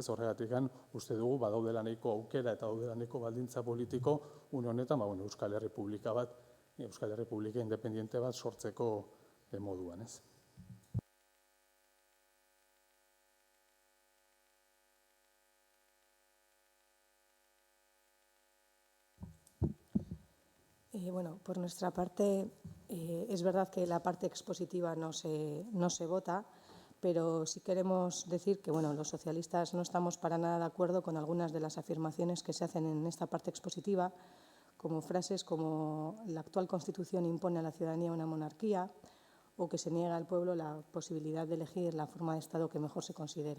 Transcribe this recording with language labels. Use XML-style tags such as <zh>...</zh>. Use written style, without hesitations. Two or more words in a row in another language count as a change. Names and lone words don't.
<eu>Horregatik uste dugu badaudela nahiko aukera eta daudela nahiko baldintza politiko une honetan Euskal Herripublika bat, Euskal Herripublika independiente bat sortzeko moduan, ez?</eu> <es>Bueno, por nuestra parte, es verdad que la parte expositiva no se vota, pero sí queremos decir que los socialistas no estamos para nada de acuerdo con algunas de las afirmaciones que se hacen en esta parte expositiva, como frases como la actual Constitución impone a la ciudadanía una monarquía o que se niega al pueblo la posibilidad de elegir la forma de Estado que mejor se considere.</es>